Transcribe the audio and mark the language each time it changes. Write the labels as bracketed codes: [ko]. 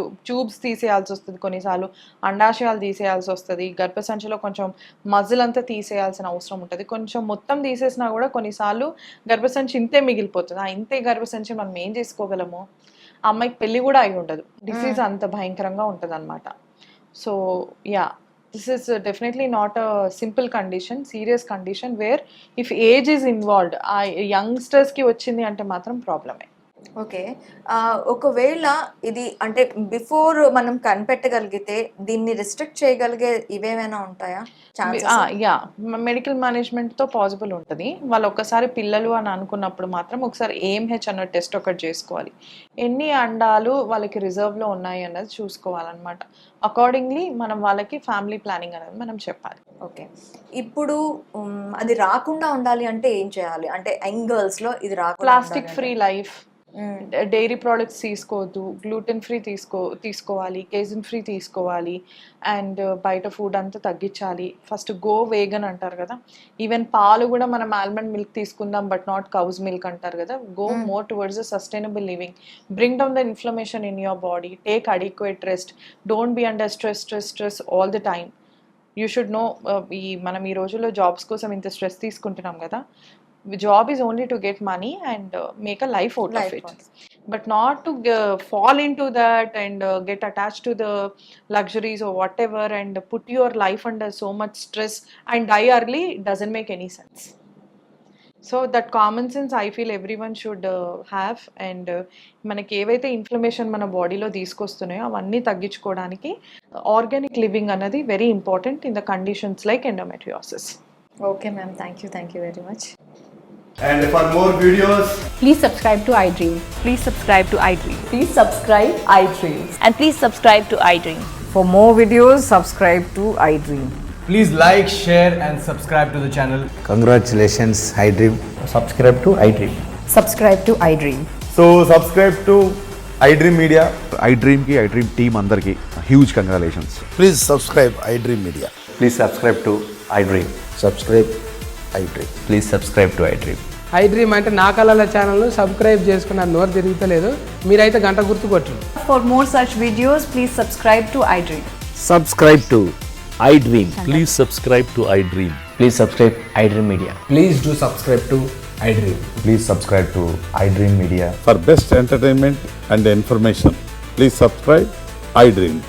[te] Tubes తీసేయాల్సి వస్తుంది, కొన్నిసార్లు అండాశయాలు తీసేయాల్సి వస్తుంది, గర్భసంచిలో కొంచెం మజిల్ అంతా తీసేయాల్సిన అవసరం ఉంటుంది. కొంచెం మొత్తం తీసేసినా కూడా కొన్నిసార్లు గర్భసంచి ఇంతే మిగిలిపోతుంది. ఆ ఇంతే గర్భసంచి మనం ఏం చేసుకోగలము? ఆ అమ్మాయికి పెళ్లి కూడా అయి ఉండదు, డిసీజ్ అంత భయంకరంగా ఉంటుంది అనమాట. [en] so yeah, this is definitely not a simple condition, serious condition where if age is involved, [te] youngsters ki vachindi ante matram problem. Okay, ఒకవేళ ఇది అంటే బిఫోర్ మనం కనిపెట్టగలిగితే దీన్ని రిస్ట్రిక్ట్ చేయగలిగే ఇవేమైనా ఉంటాయా? యా, మెడికల్ మేనేజ్మెంట్ తో పాసిబుల్ ఉంటుంది. వాళ్ళు ఒక్కసారి పిల్లలు అని అనుకున్నప్పుడు మాత్రం ఒకసారి AMH అన్న టెస్ట్ ఒకటి చేసుకోవాలి. ఎన్ని అండాలు వాళ్ళకి రిజర్వ్ లో ఉన్నాయి అన్నది చూసుకోవాలన్నమాట. అకార్డింగ్లీ మనం వాళ్ళకి ఫ్యామిలీ ప్లానింగ్ అనేది మనం చెప్పాలి. ఓకే, ఇప్పుడు అది రాకుండా ఉండాలి అంటే ఏం చేయాలి? అంటే యంగ్ గర్ల్స్ లో ఇది రాకుండా plastic free life, dairy products తీసుకోవద్దు, గ్లూటెన్ ఫ్రీ తీసుకోవాలి, కేజిన్ ఫ్రీ తీసుకోవాలి, అండ్ బయట ఫుడ్ అంతా తగ్గించాలి. ఫస్ట్ గో వేగన్ అంటారు కదా, ఈవెన్ పాలు కూడా మనం ఆల్మండ్ మిల్క్ తీసుకుందాం బట్ నాట్ కౌస్ మిల్క్ అంటారు కదా. [en] Go more towards the sustainable living, bring down the inflammation in your body, take adequate rest, don't be under stress all the time. You should know, [te] మనం ఈ రోజుల్లో jobs కోసం ఇంత stress తీసుకుంటున్నాం కదా. [en] Job is only to get money and make a life out of it, but not to fall into that and get attached to the luxuries or whatever and put your life under so much stress and die early. Doesn't make any sense. So that common sense I feel everyone should have, and [te] మనకి ఏవైతే inflammation మన బాడీలో తీసుకొస్తున్నాయో అవన్నీ తగ్గించుకోవడానికి organic living అన్నది very important in the conditions like endometriosis. [en] Okay ma'am, thank you very much. And for more videos, Please subscribe to iDream. Please subscribe to iDream. Please subscribe iDream. And please subscribe to iDream. For more videos, subscribe to iDream. please like, share and subscribe to the channel. Congratulations, iDream. Subscribe to iDream. Subscribe to iDream. So subscribe to iDream Media. [te] iDream ki iDream team andarki huge congratulations. [en] Please subscribe iDream Media. Please subscribe to iDream. Subscribe iDream. Please subscribe to iDream. [te] iDream అంటే నా కళల ఛానల్ను subscribe చేసుకున్న నోరు తిరుగుతలేదు, మీరైతే గంట గుర్తు కొట్టండి. [en] For more such videos, please subscribe to iDream. Subscribe to iDream. Please subscribe to iDream. Please subscribe iDream Media. Please do subscribe to iDream. Please subscribe to iDream Media. For best entertainment and information, please subscribe iDream.